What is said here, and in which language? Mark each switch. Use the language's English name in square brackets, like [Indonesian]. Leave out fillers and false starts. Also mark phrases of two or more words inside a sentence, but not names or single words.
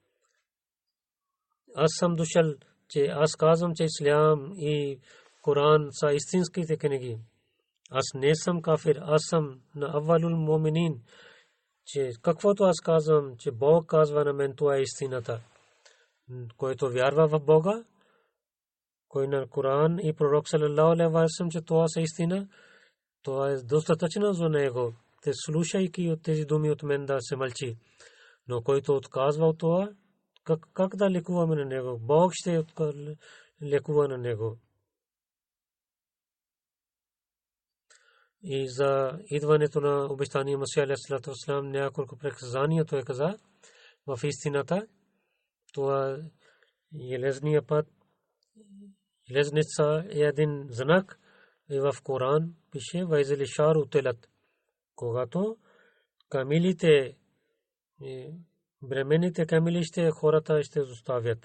[Bulgarian] Аз съм дошъл, че аз казвам, че Ислям и Коран са истинските книги. Аз не съм кафир, аз съм на [Arabic] أول المؤمنين. [Bulgarian] Че каквото аз казвам, че Бог казва на мен, това е истината. Който вярва в Бога, кой на Коран и пророк [Arabic] صلى الله عليه وسلم, [Bulgarian] че това е истина, това е достатъчно за него. Те слушайки от тези думи от мен да се мълчи. Но който отказва от това, как да лекуваме на него? Бог ще лекува на него. И за идването на обещания Масия [Arabic] عليه السلام [Bulgarian] няколко предсказания той каза в истината. Това железния път, железница е един знак и в Коран пише [Arabic] وإذا العشار عطلت. [Bulgarian] Когато камилите, бременните камили ще хората ще оставят.